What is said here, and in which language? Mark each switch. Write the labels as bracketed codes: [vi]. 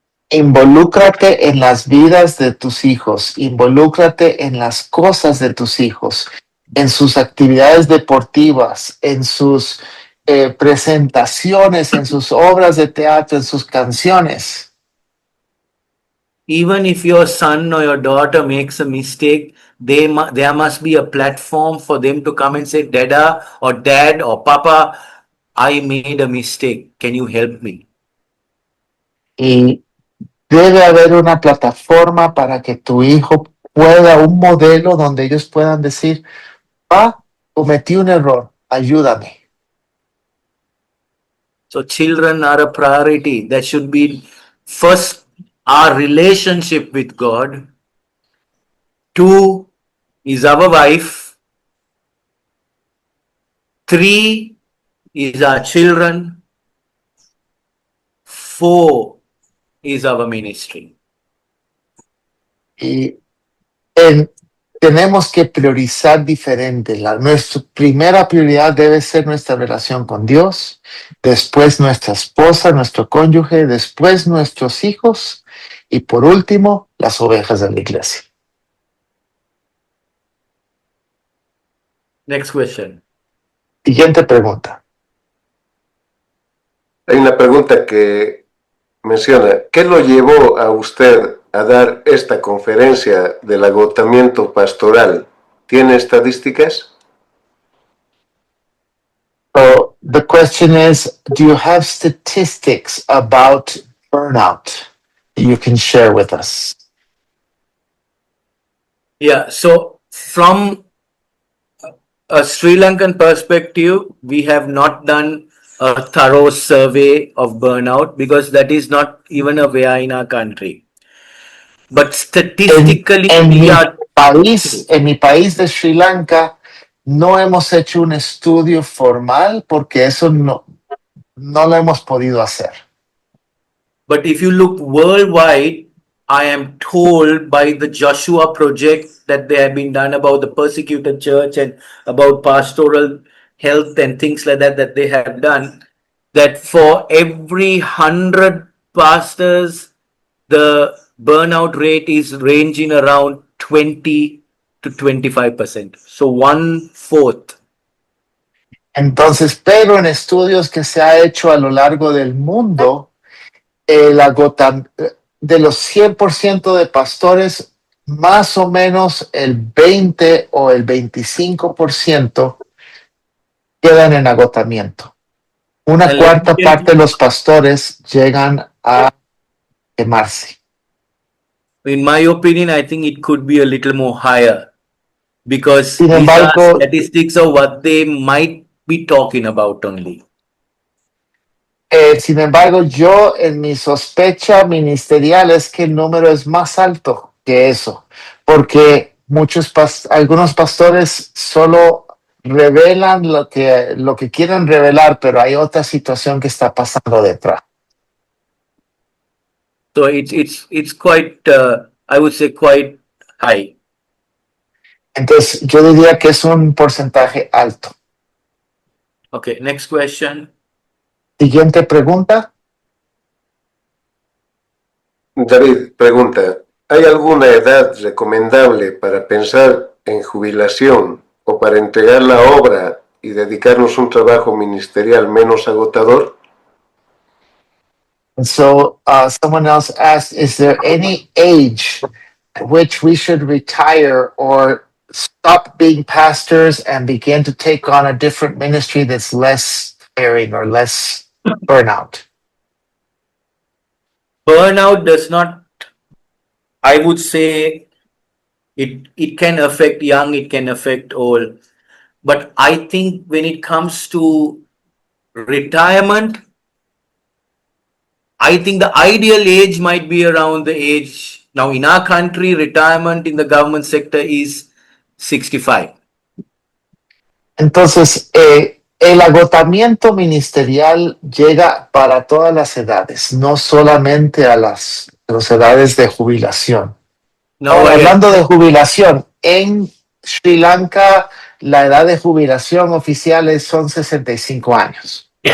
[es] Involúcrate en las vidas de tus hijos, involúcrate en las cosas de tus hijos, en sus actividades deportivas, en sus presentaciones, en sus obras de teatro, en sus canciones. [en] Even if your son or your daughter makes a mistake, there must be a platform for them to come and say, Dada or Dad or Papa, I made a mistake. Can you help me? [es] Y debe haber una plataforma para que tu hijo pueda, un modelo donde ellos puedan decir, cometí un error, ayúdame. [en] So children are a priority. That should be first our relationship with God. 2 is our wife. 3 is our children. 4 is our ministry. [es] Y tenemos que priorizar diferente. Nuestra primera prioridad debe ser nuestra relación con Dios, después nuestra esposa, nuestro cónyuge, después nuestros hijos y por último las ovejas de la iglesia. [en] Next question. [es] Siguiente pregunta. Hay una pregunta que menciona, ¿qué lo llevó a usted a dar esta conferencia del agotamiento pastoral? ¿Tiene estadísticas? [en] So the question is, do you have statistics about burnout you can share with us? Yeah, so from a Sri Lankan perspective, we have not done a thorough survey of burnout because that is not even aware in our country. But statistically, [es] En [en] we are [es] mi país de Sri Lanka, no hemos hecho un estudio formal porque eso no lo hemos podido hacer. [en] But if you look worldwide, I am told by the Joshua Project that they have been done about the persecuted church and about pastoral health and things like that, that they have done, that for every 100 pastors, the burnout rate is ranging around 20 to 25%. So 1/4. [es] Entonces, pero en estudios que se ha hecho a lo largo del mundo, de los 100% de pastores, más o menos el 20 o el 25% quedan en agotamiento. Una cuarta parte de los pastores llegan a quemarse. [en] In my opinion, I think it could be a little more higher because [es] Sin [en] these [es] embargo, [en] are statistics of what they might be talking about only. [es] Sin embargo, yo en mi sospecha ministerial es que el número es más alto que eso, porque algunos pastores solo revelan lo que quieren revelar, pero hay otra situación que está pasando detrás. [en] So it's quite, I would say, quite high. [es] Entonces, yo diría que es un porcentaje alto. [en] Okay, next question. [es] Siguiente pregunta. David pregunta, ¿hay alguna edad recomendable para pensar en jubilación o para entregar la obra y dedicarnos a un trabajo ministerial menos agotador? [en] So someone else asked, is there any age at which we should retire or stop being pastors and begin to take on a different ministry that's less tiring or less burnout? Burnout does not, I would say, it can affect young, it can affect old. But I think when it comes to retirement, I think the ideal age might be around the age. Now, in our country, retirement in the government sector is 65. [es] Entonces, el agotamiento ministerial llega para todas las edades, no solamente a las edades de jubilación. [en] Now, [es] Ahora, [en] I, [es] hablando de jubilación, en Sri Lanka la edad de jubilación oficial son 65 años.